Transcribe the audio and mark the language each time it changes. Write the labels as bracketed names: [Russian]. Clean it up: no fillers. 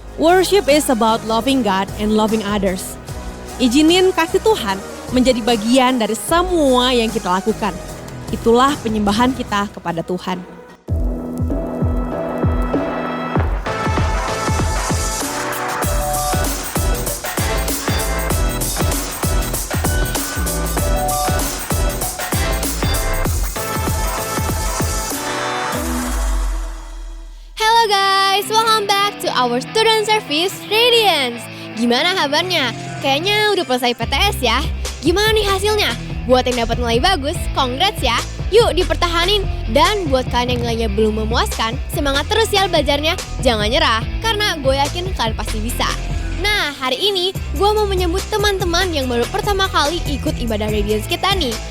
[English] Worship is about loving God and loving others. [Indonesian] Izinin kasih Tuhan menjadi bagian dari semua yang kita lakukan. Itulah penyembahan kita kepada Tuhan. [English] Hello guys, welcome back to our student service Radiance. [Indonesian] Gimana kabarnya? Kayaknya udah selesai PTS ya. Gimana nih hasilnya? Buat yang dapat nilai bagus, congrats ya. Yuk dipertahanin. Dan buat kalian yang nilainya belum memuaskan, semangat terus ya belajarnya. Jangan nyerah, karena gue yakin kalian pasti bisa. Nah, hari ini gue mau menyambut teman-teman yang baru pertama kali ikut ibadah Radiance kita nih.